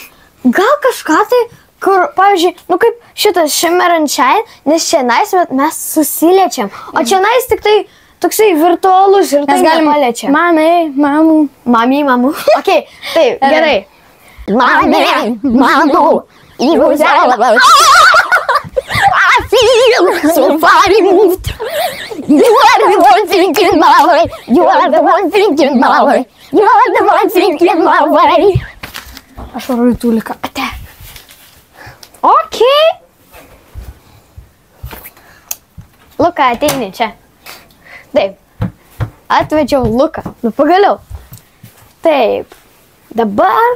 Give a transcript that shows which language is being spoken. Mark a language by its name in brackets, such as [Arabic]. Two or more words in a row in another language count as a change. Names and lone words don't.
[Lithuanian] Gal kažką tai, kur, pavyzdžiui, nu kaip šitas Shimmer and Shine, nes čia nais, bet mes susiliečiam. O čia nais tik tai toksai virtualus ir tai nepaliečiam. Mamai, mamų. Ok, taip, gerai. Mamų. [English] I feel so far removed. You are the one thinking my way. You are the one thinking my way. You are the one thinking my way. [Lithuanian] Aš varu į Tuliką. Ate. Ok. Luka, ateini čia. Taip. Atvedžiau Luką. Nu, pagaliau. Taip. Dabar.